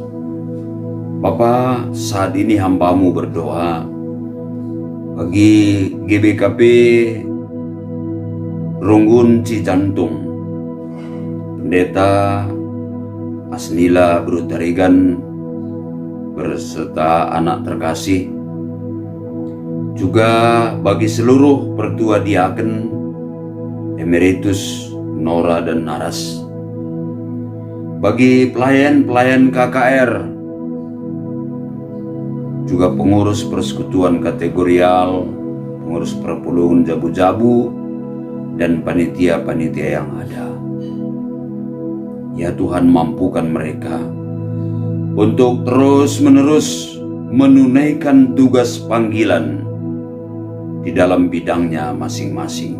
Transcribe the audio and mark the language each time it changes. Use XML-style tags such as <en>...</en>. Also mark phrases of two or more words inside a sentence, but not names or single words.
<id>Bapa, saat ini hamba-Mu berdoa bagi GBKP Runggun Cijantung, Pendeta Asnila Brutarigan berserta anak terkasih, juga bagi seluruh pertua diaken, emeritus, Nora dan Naras, bagi pelayan-pelayan KKR, juga pengurus persekutuan kategorial, pengurus perpuluhan jabu-jabu, dan panitia-panitia yang ada. Ya Tuhan, mampukan mereka untuk terus-menerus menunaikan tugas panggilan di dalam bidangnya masing-masing.</id>